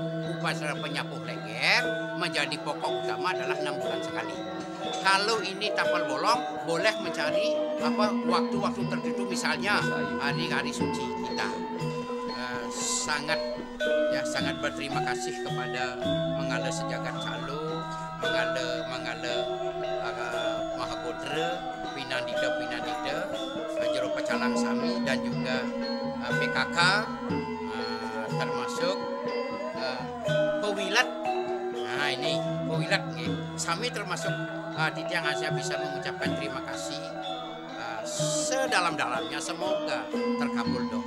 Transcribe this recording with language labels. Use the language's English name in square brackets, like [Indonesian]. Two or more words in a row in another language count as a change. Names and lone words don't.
[Indonesian] upacara penyapuh lengger, menjadi pokok utama adalah 6 bulan sekali. Kalau ini tapal bolong, boleh mencari waktu-waktu tertentu, misalnya hari-hari suci kita. Sangat berterima kasih kepada Mangala Sejagat Calo, Mangala Mahagodra, Pinandida, Jero Pecalang Sami, dan juga PKK, termasuk pewilat. Nah ini pewilat nih. Sami termasuk Titiang Asia bisa mengucapkan terima kasih sedalam-dalamnya, semoga terkabul doa.